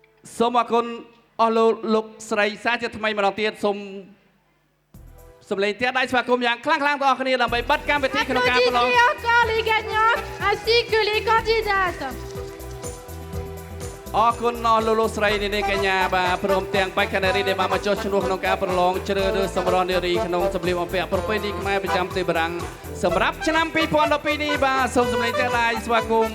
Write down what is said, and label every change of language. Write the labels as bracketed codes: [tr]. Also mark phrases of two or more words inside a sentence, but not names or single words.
[km] សូមអរគុណអស់លោកស្រីសាជាថ្មីម្ដងទៀតសូមសម្លេងទៀតដៃស្វាគមន៍យ៉ាងខ្លាំងៗបងប្អូនគ្នាដើម្បីបិទកម្មវិធីក្នុងការប្រឡង [fr] Applaudissez encore les gagnants ainsi que les candidates. [km] អរគុណអស់លោកស្រីនាងកញ្ញាបាទព្រមទាំងបេក្ខនារីដែលបាន មកចុះឈ្មោះក្នុងការប្រឡងជ្រើសរើសសម្រស់នារីក្នុងសម្លៀកបំពាក់ប្រពៃណីខ្មែរប្រចាំប្រទេសបារាំង សម្រាប់ឆ្នាំ2012នេះបាទសូមសម្លេងទៀតដៃស្វាគមន៍